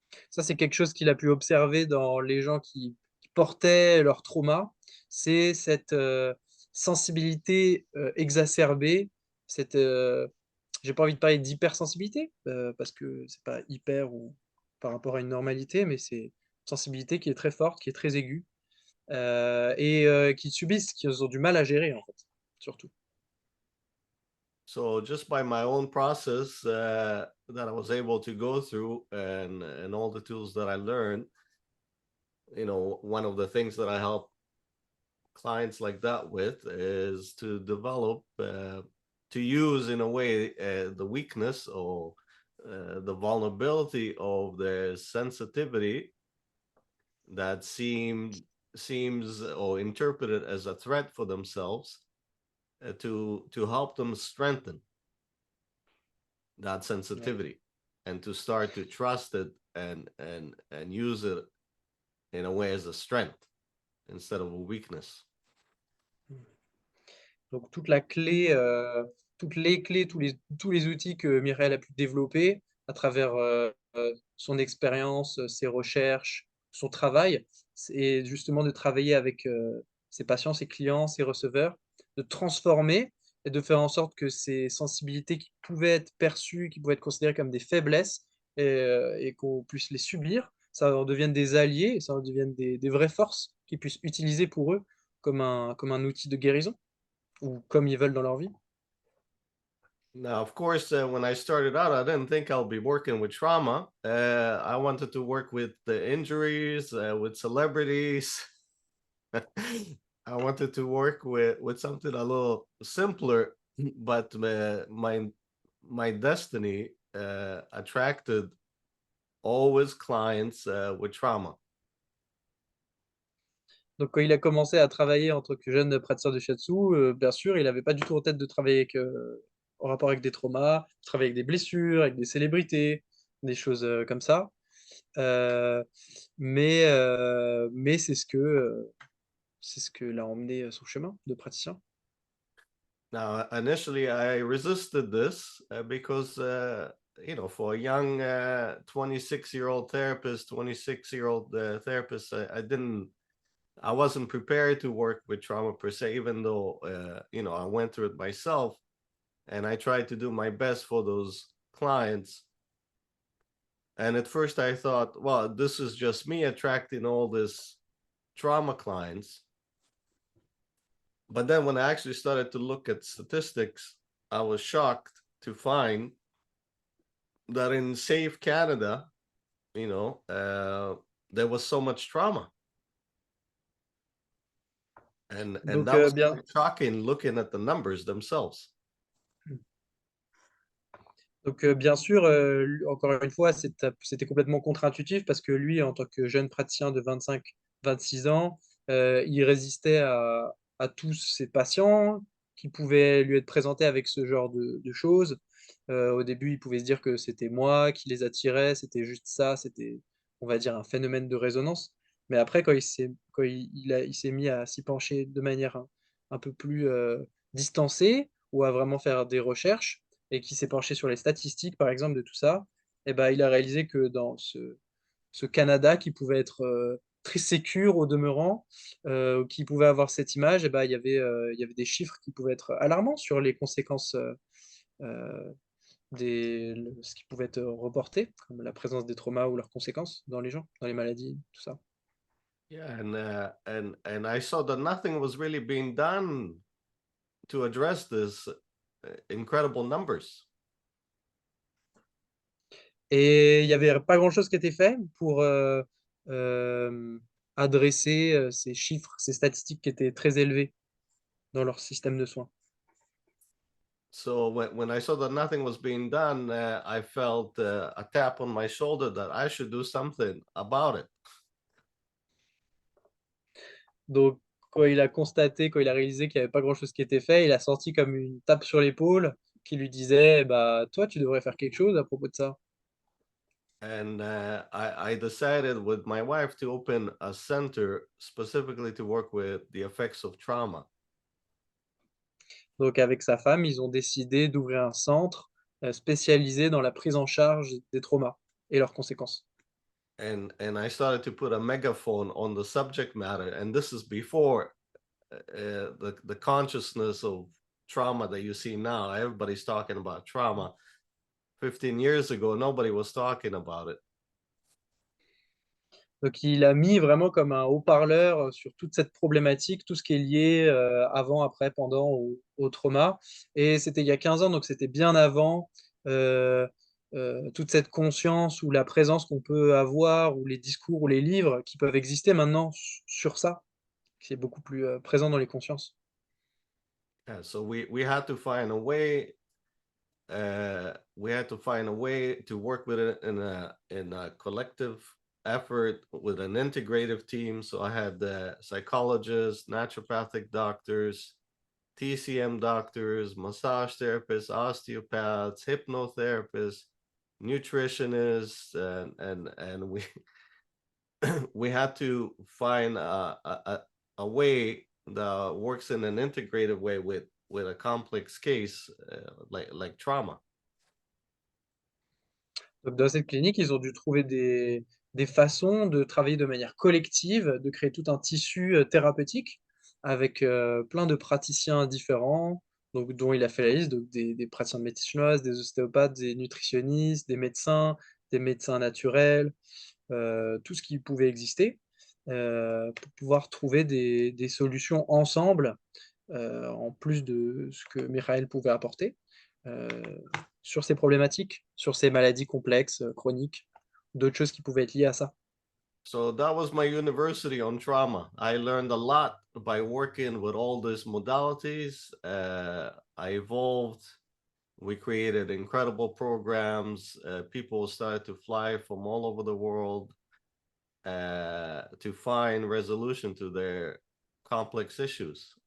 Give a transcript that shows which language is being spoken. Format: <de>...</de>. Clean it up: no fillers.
<fr>Ça, c'est quelque chose qu'il a pu observer dans les gens qui portaient leur trauma. C'est cette sensibilité exacerbée, cette, j'ai pas envie de parler d'hypersensibilité, parce que c'est pas hyper ou par rapport à une normalité, mais c'est une sensibilité qui est très forte, qui est très aiguë, et qu'ils subissent, qu'ils ont du mal à gérer, en fait, surtout.</fr> <en>So just by my own process that I was able to go through and all the tools that I learned, one of the things that I help clients like that with is to develop to use in a way the weakness or the vulnerability of their sensitivity that seems or interpreted as a threat for themselves to help them strengthen that</en> <fr>Ouais.</fr> <en>sensitivity and to start to trust it and use it in a way as a strength instead of a weakness.</en> <fr>Donc toutes les clés, tous les outils que Mireille a pu développer à travers son expérience, ses recherches, son travail, c'est justement de travailler avec ses patients, ses clients, ses receveurs, de transformer et de faire en sorte que ces sensibilités qui pouvaient être perçues, qui pouvaient être considérées comme des faiblesses et qu'on puisse les subir, ça en devienne des alliés, ça en devienne des vraies forces qu'ils puissent utiliser pour eux comme un outil de guérison ou comme ils veulent dans leur vie.</fr> <en>Now, of course, when I started out, I didn't think I'll be working with trauma. I wanted to work with the injuries, with celebrities. I wanted to work with something a little simpler, but my destiny attracted always clients with trauma.</en> <fr>Donc quand il a commencé à travailler en tant que jeune praticien de Shiatsu, bien sûr, il n'avait pas du tout en tête de travailler en rapport avec des traumas, de travailler avec des blessures, avec des célébrités, des choses comme ça. Euh, mais c'est ce que l'a emmené son chemin de praticien.</fr> <en>Now, initially, I resisted this because, for a young 26-year-old therapist, 26-year-old therapist, I wasn't prepared to work with trauma per se, even though, I went through it myself and I tried to do my best for those clients. And at first I thought, well, this is just me attracting all this trauma clients. But then when I actually started to look at statistics, I was shocked to find that in safe Canada, there was so much trauma. And</en> <fr>Donc,</fr> <en>that was</en> <fr>bien,</fr> <en>shocking looking at the numbers themselves.</en> <fr>Donc, bien sûr, encore une fois, c'était complètement contre-intuitif parce que lui, en tant que jeune praticien de 25-26 ans, il résistait à tous ses patients qui pouvaient lui être présentés avec ce genre de choses. Au début, il pouvait se dire que c'était moi qui les attirais, c'était juste ça, c'était, on va dire, un phénomène de résonance. Mais après, il s'est mis à s'y pencher de manière un peu plus distancée ou à vraiment faire des recherches, et qui s'est penché sur les statistiques, par exemple, de tout ça, et ben, il a réalisé que dans ce Canada qui pouvait être très sécure au demeurant, qui pouvait avoir cette image, et ben, il y avait des chiffres qui pouvaient être alarmants sur les conséquences euh, ce qui pouvait être reporté, comme la présence des traumas ou leurs conséquences dans les gens, dans les maladies, tout ça.</fr> <en>Yeah, and I saw that nothing was really being done to address this incredible numbers.</en> <fr>Et il n'y avait pas grand-chose qui était fait pour euh, adresser ces chiffres, ces statistiques qui étaient très élevées dans leur système de soins.</fr> <en>So when I saw that nothing was being done, I felt a tap on my shoulder that I should do something about it.</en> <fr>Donc, quand il a constaté, quand il a réalisé qu'il n'y avait pas grand-chose qui était fait, il a senti comme une tape sur l'épaule qui lui disait, bah, toi, tu devrais faire quelque chose à propos de ça.</fr> <en>And I decided with my wife to open a center specifically to work with the effects of trauma.</en> <fr>Donc, avec sa femme, ils ont décidé d'ouvrir un centre spécialisé dans la prise en charge des traumas et leurs conséquences.</fr> <en>And I started to put a megaphone on the subject matter. And this is before the consciousness of trauma that you see now. Everybody's talking about trauma. 15 years ago, nobody was talking about it.</en> <fr>Donc, il a mis vraiment comme un haut-parleur sur toute cette problématique, tout ce qui est lié avant, après, pendant au trauma. Et c'était il y a 15 ans, donc c'était bien avant toute cette conscience ou la présence qu'on peut avoir, ou les discours ou les livres qui peuvent exister maintenant sur ça, qui est beaucoup plus présent dans les consciences.</fr> <en>Yeah, so we had to find a way. We had to find a way to work with it in a collective effort with an integrative team. So I had the psychologists, naturopathic doctors, TCM doctors, massage therapists, osteopaths, hypnotherapists, nutritionists, and we we had to find a way that works in an integrated way with a complex case like trauma.</en> <fr>Donc, dans cette clinique, ils ont dû trouver des façons de travailler de manière collective, de créer tout un tissu thérapeutique avec plein de praticiens différents, donc, dont il a fait la liste, donc des praticiens de médecine chinoise, des ostéopathes, des nutritionnistes, des médecins naturels, tout ce qui pouvait exister, pour pouvoir trouver des solutions ensemble, en plus de ce que Michael pouvait apporter, euh, sur ces problématiques, sur ces maladies complexes, chroniques, d'autres choses qui pouvaient être liées à ça.</fr> <en>So that was my university on trauma. I learned a lot by working with all these modalities. I evolved. We created incredible programs. People started to fly from all over the world to find resolution to their complex issues.</en>